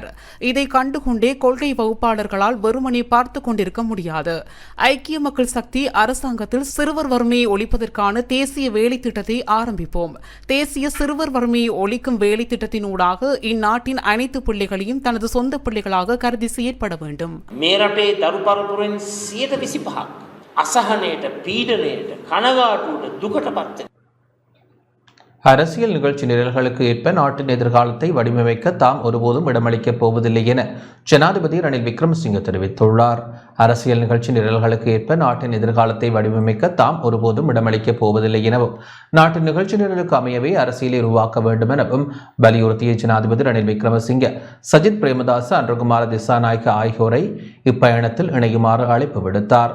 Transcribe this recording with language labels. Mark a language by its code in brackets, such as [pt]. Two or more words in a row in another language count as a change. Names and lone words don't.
[ta] இதை கண்டுகொண்டே கொள்கை வகுப்பாளர்களால் வெறுமனே பார்த்து கொண்டிருக்க முடியாது. ஐக்கிய மக்கள் சக்தி அரசாங்கத்தில் சிறுவர் வறுமையை ஒழிப்பதற்கான தேசிய வேலை திட்டத்தை ஆரம்பிப்போம். தேசிய சிறுவர் வறுமையை ஒழிக்கும் வேலை திட்டத்தினூடாக இந்நாட்டின் அனைத்து பிள்ளைகளையும் தனது சொந்த பிள்ளைகளாக கருதி செயற்பட வேண்டும். [si] මේ රටේ දරු පරපුරෙන් 125ක් අසහනයට, පීඩනයට, කනගාටුවට, දුකට පත් [ta] அரசியல் நிகழ்ச்சி நிரல்களுக்கு ஏற்ப நாட்டின் எதிர்காலத்தை வடிவமைக்க தாம் ஒருபோதும் இடமளிக்கப் போவதில்லை என ஜனாதிபதி ரணில் விக்ரமசிங்கே தெரிவித்துள்ளார். அரசியல் நிகழ்ச்சி நிரல்களுக்கு ஏற்ப நாட்டின் எதிர்காலத்தை வடிவமைக்க தாம் ஒருபோதும் இடமளிக்கப் போவதில்லை எனவும் நாட்டின் நிகழ்ச்சி நிரலுக்கு அமையவே அரசியலை உருவாக்க வேண்டும் எனவும் வலியுறுத்திய ஜனாதிபதி ரணில் விக்ரமசிங்கே சஜித் பிரேமதாச, அன்றகுமார திசாநாயக்க ஆகியோரை இப்பயணத்தில் இணையுமாறு அழைப்பு விடுத்தார்.